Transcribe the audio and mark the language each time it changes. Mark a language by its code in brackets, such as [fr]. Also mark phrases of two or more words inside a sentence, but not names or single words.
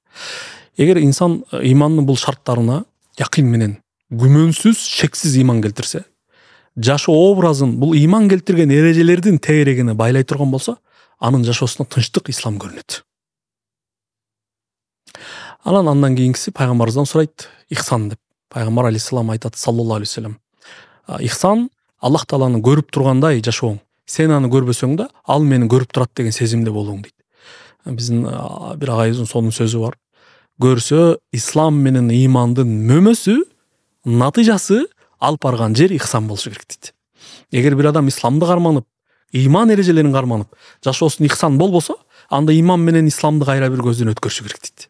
[ky] Эгер инсан имандын бул шарттарына якын менен, күмөнсүз, шексиз иман келтирсе, жашоо образын бул иман келтирген эрежелердин тегерегине байлай турган болсо, анын жашоосуна тынчтык, ислам көрүнөт. Андан кийинкиси пайгамбарыбыздан сурайт, ихсан деп. Пайгамбар алейхиссалам айтат, [ar] صلى الله عليه وسلم. [ky] Ихсан Аллах Тааланы көрүп тургандай жашооң. Сен аны көрбөсөң да, ал мени көрүп турат деген сезимде болуң дейт. Биздин бир агайыбыздын сонун сөзү бар. Көрсө ислам менен имандын мөмөсү натыйжасы алып барган жер ихсан болушу керек дейт. Эгер бир адам исламды карманып, иман эрежелерин карманып, жашоосун ихсан болбосо, анда иман менен исламды кайра бир көздөн өткөрүшү керек дейт.